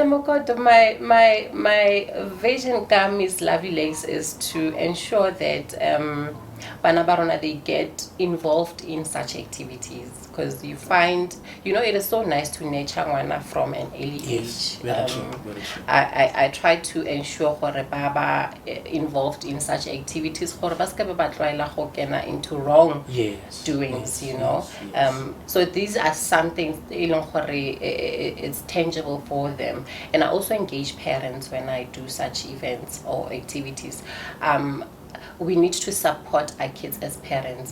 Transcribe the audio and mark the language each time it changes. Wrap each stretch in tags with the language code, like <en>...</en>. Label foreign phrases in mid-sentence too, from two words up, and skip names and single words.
<en>Mokoto, my vision ka Miss Lovely Legs is to ensure that</en> <nso>Bana Barona,</nso> <en>they get involved in such activities, because you find, it is so nice to nurture one from an early Yes, age. very true, very true. I try to ensure</en> <nso>gore baba</nso> <en>involved in such activities</en> <nso>gore ba ska ba tloela go kena</nso> <en>into wrong doings, yes, yes. So these are some things it's tangible for them. And I also engage parents when I do such events or activities. We need to support our kids as parents.</en>